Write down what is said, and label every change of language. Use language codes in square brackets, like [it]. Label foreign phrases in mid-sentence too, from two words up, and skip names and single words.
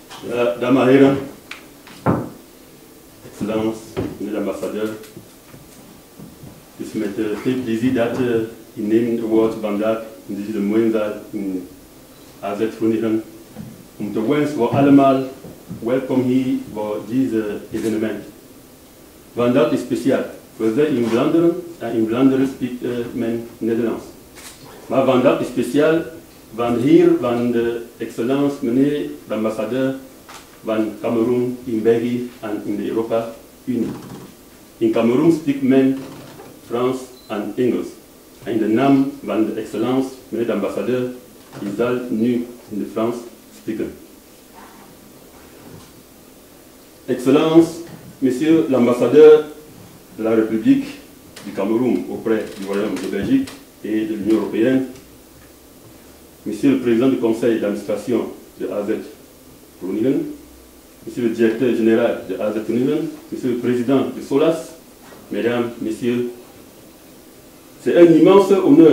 [fr] Dames et Herren, Excellences, l'ambassadeur, [nl] het is met veel plezier dat ik neem het woord vandaag in deze mooie in AZ Groningen om te wensen voor allemaal welkom hier voor deze evenement. Vandaag is speciaal. We zijn in Vlaanderen en in Vlaanderen spreekt men Nederlands. Maar vandaag is speciaal van hier, van de excellence, meneer de ambassadeur van Cameroen in België en in de Europa Unie. In Cameroen spreekt men Frans en Engels. En in de naam van de excellence, meneer de ambassadeur, ik zal nu in de Frans spreken. [fr] Excellence, monsieur l'ambassadeur de la République du Cameroun auprès du Royaume de Belgique et de l'Union européenne, monsieur le président du conseil d'administration de AZ Groningen, monsieur le directeur général de AZ Groningen, monsieur le président de SOLAS, mesdames, messieurs, c'est un immense honneur